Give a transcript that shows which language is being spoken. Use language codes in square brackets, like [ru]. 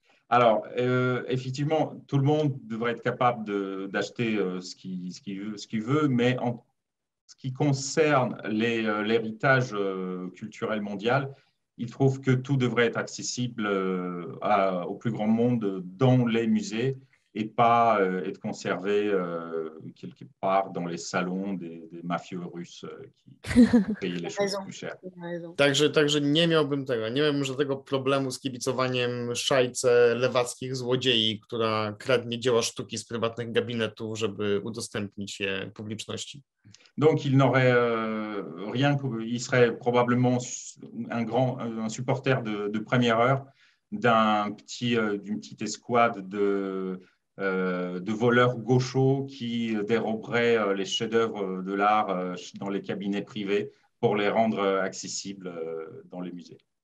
[fr] Alors, effectivement, tout le monde devrait être capable d'acheter ce qu'il veut, mais en ce qui concerne l'héritage culturel mondial, il trouve que tout devrait être accessible au plus grand monde dans les musées et pas être conservé quelque part dans les salons des mafieux russes qui payaient les choses plus cher. [pl] Także nie miałbym żadnego problemu z kibicowaniem szajce lewackich złodziei, która kradnie dzieła sztuki z prywatnych gabinetów, żeby udostępnić je publiczności. [fr] Donc, il n'aurait rien, il serait probablement un supporter de première heure d'une petite escouade de voleurs gauchos qui déroberaient les chefs-d'œuvre de l'art dans les cabinets privés pour les rendre accessibles dans les musées.